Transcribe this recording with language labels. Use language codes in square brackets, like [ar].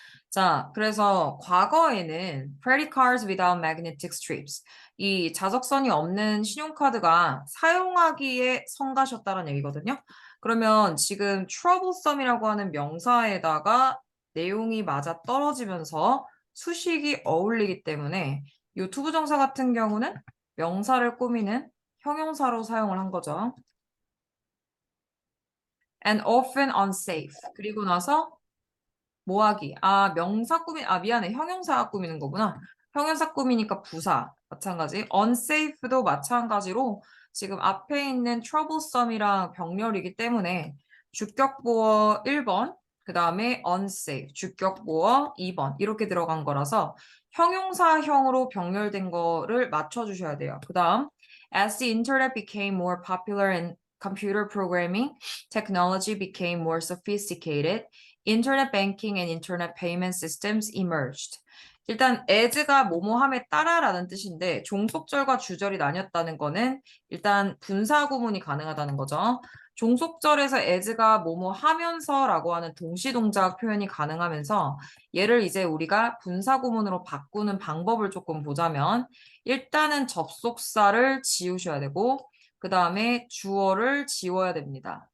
[ko] 자, 그래서 과거에는 [en] credit cards without magnetic strips. [ko] 이 자석선이 없는 신용카드가 사용하기에 성가셨다는 얘기거든요. 그러면 지금 troublesome이라고 하는 명사에다가 내용이 맞아 떨어지면서 수식이 어울리기 때문에 이 투부정사 같은 경우는 명사를 꾸미는 형용사로 사용을 한 거죠. [en] and often unsafe. [ko] 그리고 나서 뭐하기. 명사 꾸미, 미안해. 형용사 꾸미는 거구나. 형용사 꾸미니까 부사. 마찬가지. unsafe도 마찬가지로 지금 앞에 있는 troublesome이랑 병렬이기 때문에 주격보어 1번, 그 다음에 unsafe, 주격보어 2번 이렇게 들어간 거라서 형용사형으로 병렬된 거를 맞춰주셔야 돼요. [en] 그 다음, as the internet became more popular and computer programming technology became more sophisticated, Internet banking and internet payment systems emerged. [ko] 일단 as가 뭐뭐함에 따라라는 뜻인데 종속절과 주절이 나뉘었다는 거는 일단 분사 구문이 가능하다는 거죠. 종속절에서 as가 뭐뭐 하면서라고 하는 동시동작 표현이 가능하면서 얘를 이제 우리가 분사 구문으로 바꾸는 방법을 조금 보자면 일단은 접속사를 지우셔야 되고 그 다음에 주어를 지워야 됩니다.